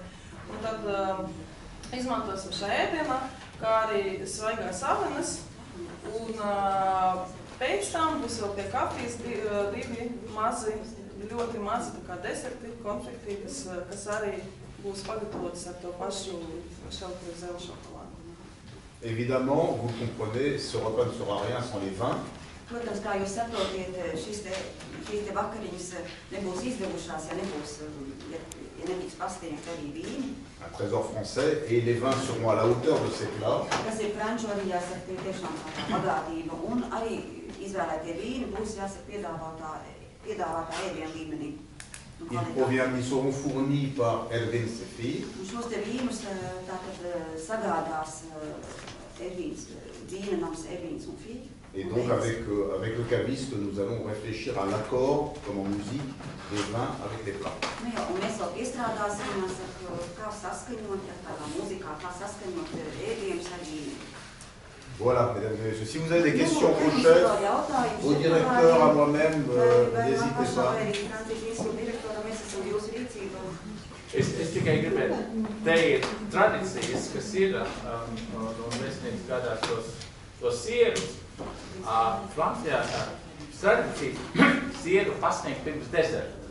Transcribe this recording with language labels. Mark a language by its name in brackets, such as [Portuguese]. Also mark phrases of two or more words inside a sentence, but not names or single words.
[Latvian] Un tad izmantosim šajā ēdienā, kā arī svaigās avenes. Un pēc tam būs vēl pie kafijas divi mazi, ļoti mazi tā kā deserti, konfekti, kas arī būs pagatavotas ar to pašu Michel-Cuisiel šokolādi. [French] Évidemment, vous comprenez, ce repas ne sera rien sans les vins. [Latvian] Protams, kā jūs saprotiet, šīs te vakariņas nebūs izdevušās, ja netiks pasniegt arī vīni. [French] Un trésor français, et les vins seront à la hauteur de ces plats. [Latvian] Kas ir franču arī, jāsaka, tiešām tā bagātība, un arī izvēlētie vīni būs, jāsaka, piedāvātā ēdienu līmenī. [French] Ils seront fournis par Ervin Sefi. [Latvian] Šos te vīnus tātad sagādās vīna nams Ervins un Fi. [French] Et donc avec le caviste, nous allons réfléchir à l'accord, comme en musique, des vins avec les plats. [Latvian] Nu jā, un mēs vēl iestrādāsim, kā saskaņot, tādā mūzikā, kā saskaņot ēdienus ar vīnu. [French] Voilà, mesdames et messieurs, si vous avez des questions au chef, au directeur, à moi-même, n'hésitez pas. [Latvian] Es tikai gribētu teikt tradīcijas, kas ir, un vēstnieks gādās tos sierus. Francijā tradīcija sieru pasniegt pirms deserta.